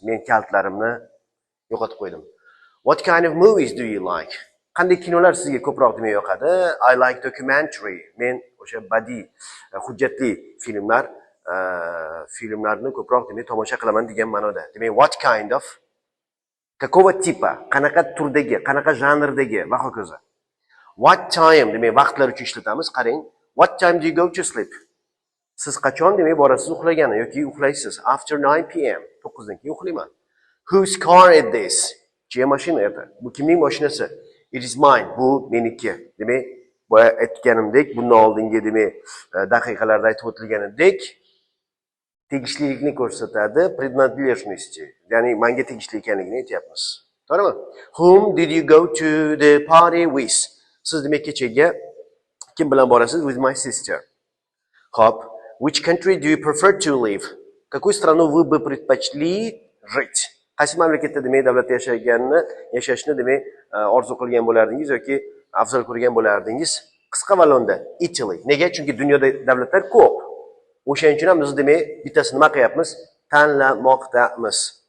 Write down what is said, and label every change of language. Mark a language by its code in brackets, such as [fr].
[uz] Men kaltlarimni yo'qotib qo'ydim. [en] What kind of movies do you like? [uz] Qanday kinolar sizga ko'proq demak yoqadi? [en] I like documentary. [uz] Men o'sha badiiy, hujjatli filmlarni ko'proq demak tomosha qilaman degan ma'noda. Demak, [en] what kind of, [ru] какого типа, [uz] qanaqa turdagi, qanaqa janrdagi va hokazo. [en] What time, [uz] demak vaqtlar uchun ishlatamiz. Qarang, [en] what time do you go to sleep? [uz] Siz qachon demak borasiz uxlagani yoki uxlaysiz? [en] After 9 p.m. [uz] 9 dan keyin uxlayman. [en] Whose car is this? [uz] Chiya mashina edi? Bu kimning mashinasi? [en] It is mine. [uz] Bu meniki. Demak, boya aytganimdek, bundan oldingi demak daqiqalarda aytib o'tilganidek tegishlilikni ko'rsatadi, принадлежности. Ya'ni menga tegishli ekanligini aytyapmiz. To'g'rimi? [en] Whom did you go to the party with? [uz] Siz demak kechaga kim bilan borasiz? [en] With my sister. [uz] Hop. [en] Which country do you prefer to live? [ru] Какую страну вы бы предпочли жить? [uz] Qaysi mamlakatda demak davlatda yashashni demak orzu qilgan bo'lardingiz yoki afzal ko'rgan bo'lardingiz? Qisqa valonda Italy. Nega? Chunki dunyoda davlatlar ko'p. O'shaning uchun ham biz demak bittasini nima qilyapmiz? Tanlamoqdamiz.